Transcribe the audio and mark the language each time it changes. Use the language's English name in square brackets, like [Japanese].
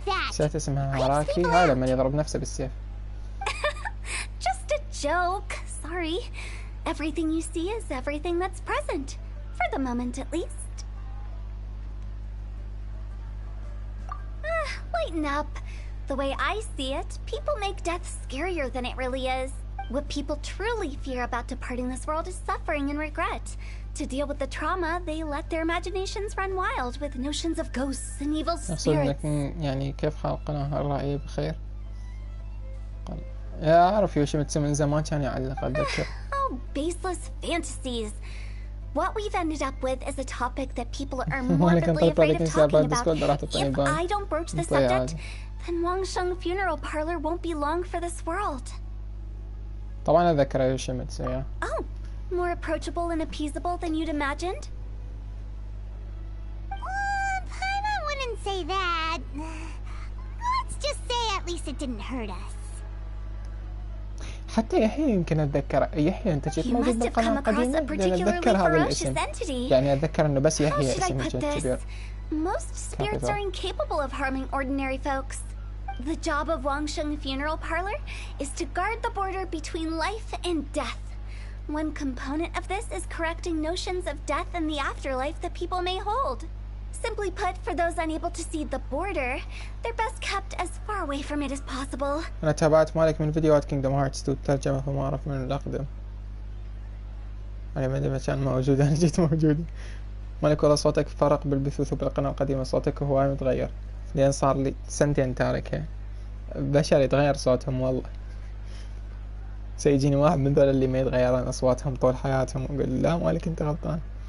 [Arabic] نسيت اسمها هاراكي. هاي لما يضرب نفسه بالسيف. [English] Just a joke. Sorry. Everything you see is everything that's present. For the moment at least. Lighten up. The way I see it, people make death scarier than it really is. What people truly fear about departing this world is suffering and regret. To deal with the trauma, they let their imaginations run wild with notions of ghosts and evil spirits. [Arabic] يعني كيف حال القناة الرأي بخير؟ أعرف يوشيميتسو من زمان كان يعلق أتذكر. [English] Oh, baseless fantasies. What we've ended up with is a topic that people are morbidly afraid of talking about. If I don't broach the subject, then Wangsheng Funeral Parlor won't be long for this world. [Arabic] طبعا أتذكر يوشيميتسو يا. [English] Oh, more approachable and appeasable than you'd imagined? I wouldn't say that. Let's just say at least it didn't hurt us. [Arabic] حتى يحيى يمكن أتذكر. يحيى أنت جيت موجود بالقناة القديمة؟ لأن أتذكر هذا الاسم. يعني أتذكر إنه بس يحيى اسم كبير. [English] Most spirits are incapable of harming ordinary folks. The job of Wangsheng Funeral Parlor is to guard the border between life and death. One component of this is correcting notions of death and the afterlife that people may hold. Simply put, for those unable to see the border, they're best kept as far away from it as possible. [Arabic] أنا تابعت مالك من فيديوهات Kingdom Hearts 2 الترجمة فما أعرف من الأقدم. أنا ما أدري كان موجود أنا جيت موجود. مالك والله صوتك فرق بالبثوث وبالقناة القديمة. صوتك هو متغير لأن صار لي سنتين تاركه. بشر يتغير صوتهم والله. سيجيني واحد من ذول اللي ما يتغيرون أصواتهم طول حياتهم وأقول لا مالك أنت غلطان.